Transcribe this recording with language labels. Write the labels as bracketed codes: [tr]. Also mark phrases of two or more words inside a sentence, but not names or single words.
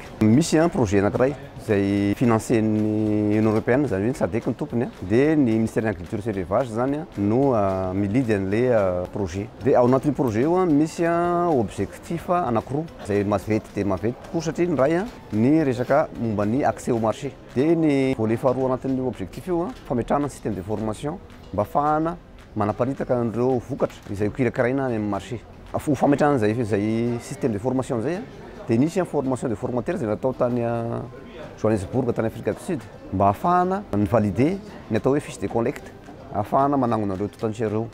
[mg] Misy [fr] un projet [mg] anankiray izay financen'ny Union Européenne zany hoe ny SADC ny tompony dia ny ministère de l'Agriculture sy l'Élevage zany no milidy an'ilay projet. Dia ao anatin'io projet io misy objectif anankiroa izay maventy dia maventy tokoa satria ny ray ny resaka momba ny [fr] accès au marché. [mg] Dia ny volet faharoa anatin'io objectif io fametrahana [fr] système de formation [mg] mba ahafahana manaparitaka an'ireo vokatra izay kirakiraina amin'ny marché. Fametrahana zay [fr] système de formation [mg] zay dia nisy [fr] formation de formateur [mg] izay natao tany Johannesburg tany Afrique du Sud mba ahafahana ny valider ny atao hoe [fr] fiche de collecte [mg] ahafahana manangona ireo totanisa ireo.